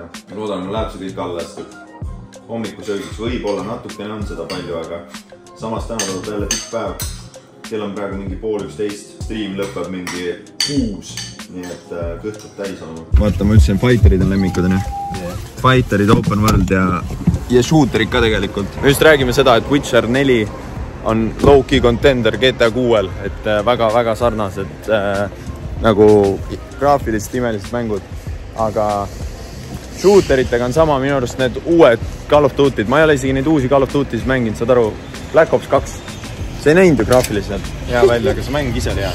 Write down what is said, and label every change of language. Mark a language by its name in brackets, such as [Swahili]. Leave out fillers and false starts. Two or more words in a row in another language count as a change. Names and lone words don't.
[Estonian] Loodan, mul läheb see kõik alla, sest hommikusöögiks võib-olla natukene on seda palju, aga samas täna tuleb jälle pikk päev. Kell on praegu mingi 11:30. Stream lõpeb mingi 6. Nii et kõht peab täis olema. Vaata, ma ütlesin, fighterid on lemmikud, on ju? Fighterid, [English] open world [Estonian] ja shooterid ka tegelikult. Me just räägime seda, et Witcher 4 on [English] low-key contender [Estonian] GTA 6-l. Et väga-väga sarnased nagu graafiliselt imelised mängud. Aga shooteritega on sama minu arust need uued Call of Duty'd. Ma ei ole isegi neid uusi Call of Duty's mänginud, saad aru, Black Ops 2. See ei näinud ju graafiliselt hea välja, aga see mäng ise oli hea.